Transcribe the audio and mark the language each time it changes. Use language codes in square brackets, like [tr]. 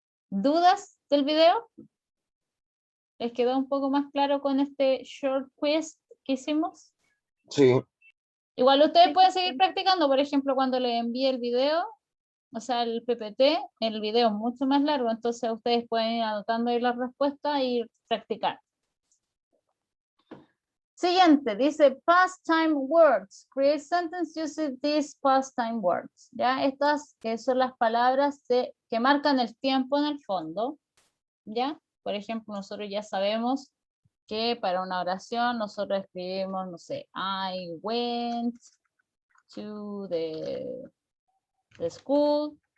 [es] ¿Dudas del video? ¿Les quedó un poco más claro con este short quiz que hicimos? Sí. Igual ustedes pueden seguir practicando, por ejemplo, cuando les envíe el video, o sea, el PPT, el video es mucho más largo, entonces ustedes pueden ir anotando ahí las respuestas y practicar. Siguiente, dice past time words. [en] Create sentence using these past time words. [es] ¿Ya? Estas son las palabras que marcan el tiempo en el fondo. ¿Ya? Por ejemplo, nosotros ya sabemos que para una oración nosotros escribimos, no sé, [en] I went to the school.